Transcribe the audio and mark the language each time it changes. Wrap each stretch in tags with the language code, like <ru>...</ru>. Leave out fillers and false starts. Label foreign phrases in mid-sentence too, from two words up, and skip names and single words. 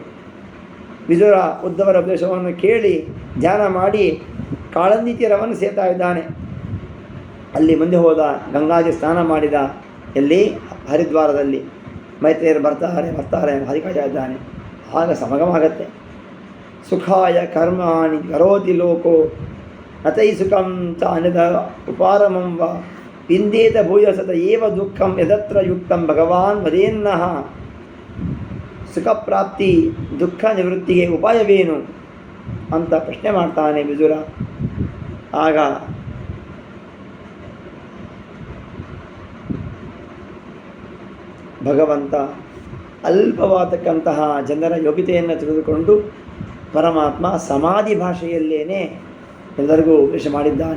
<kn>ವಿದುರ ಉದ್ದವರ ಉಪದೇಶವನ್ನು ಕೇಳಿ ಧ್ಯಾನ ಮಾಡಿ ಕಾಳಂದಿ ತೀರವನ್ನು ಸೇರ್ತಾ ಇದ್ದಾನೆ. ಅಲ್ಲಿ ಮುಂದೆ ಹೋದ, ಗಂಗಾಜಿ ಸ್ನಾನ ಮಾಡಿದ. ಎಲ್ಲಿ? ಹರಿದ್ವಾರದಲ್ಲಿ. ಮೈತ್ರೇಯರು ಬರ್ತಾರೆ ಹರಿಕಾಯ್ತಾ ಇದ್ದಾನೆ. ಆಗ ಸಮಾಗಮ ಆಗತ್ತೆ.</kn> <sa>ಸುಖಾಯ ಕರ್ಮಾಣಿ ಕರೋತಿ ಲೋಕೋ ಅತೈ ಸುಖಂ ಚ ಅನದ ಉಪಾರಮಂ ವ ವಿಂದೇತ ಭೂಯಸತ ಏವ ದುಃಖಂ ಯದತ್ರ ಯುಕ್ತಂ ಭಗವಾನ್ ವದೇನ್ನಃ.</sa> <kn>ಸುಖ ಪ್ರಾಪ್ತಿ ದುಃಖ ನಿವೃತ್ತಿಗೆ ಉಪಾಯವೇನು ಅಂತ ಪ್ರಶ್ನೆ ಮಾಡ್ತಾನೆ ವಿದುರ. ಆಗ ಭಗವಂತ ಅಲ್ಪವಾದಕ್ಕಂತಹ ಜನರ ಯೋಗ್ಯತೆಯನ್ನು ತಿಳಿದುಕೊಂಡು ಪರಮಾತ್ಮ ಸಮಾಧಿ ಭಾಷೆಯಲ್ಲೇನೆ ಎಲ್ಲರಿಗೂ ಉಪದೇಶ ಮಾಡಿದ್ದಾನೆ.</kn>